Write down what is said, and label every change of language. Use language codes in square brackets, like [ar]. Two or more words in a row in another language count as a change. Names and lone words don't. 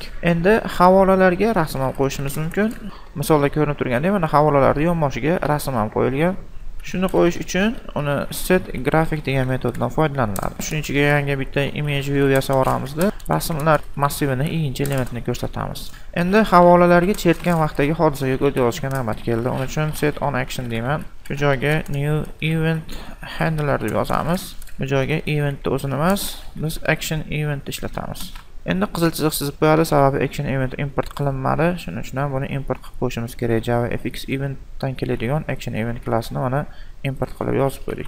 [uz] Endi havolalarga rasm ham qo'yishimiz mumkin. Misolda ko'rinib turgandek, mana havolalarning yonboshiga rasm ham qo'yilgan. Shuni qo'yish uchun uni [en] set graphic [uz] degan metoddan foydalaniladi. Shuning ichiga yangi bitta [en] image view [uz] yasab olamizda rasmlar massivining ikkinchi elementini ko'rsatamiz. Endi havolalarga chertgan vaqtdagi hodisaga kod yozishga navbat keldi. Uning uchun [en] set on action [uz] deyman. Shu joyga [en] new event handler [uz] deb yozamiz. Bu joyga eventni o'zini emas, biz [en] action event [uz] ishlatamiz. Endi qizil chiziq chizib qo'yadi, sababi [en] action event [uz] import qilinmadi. Shuning uchun ham buni import qilib qo'yishimiz kerak. Java FX eventdan keladigan [en] action event [uz] klassini mana import qilib yozib qo'ydik.